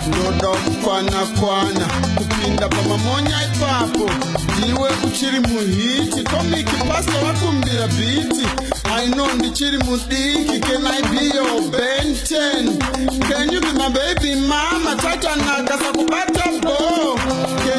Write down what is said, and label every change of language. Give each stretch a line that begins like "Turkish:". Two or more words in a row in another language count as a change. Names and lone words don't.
Shona: ndinoda kukwana kupinda pamamonya ipapo ndiwe uchiri muhiti komiki pasta wakumbira biti
English: I know
Shona: ndichiri mudiki
English: can I be your Ben 10 can you be my baby mama
Shona: tata nakasa kubata bo
English: can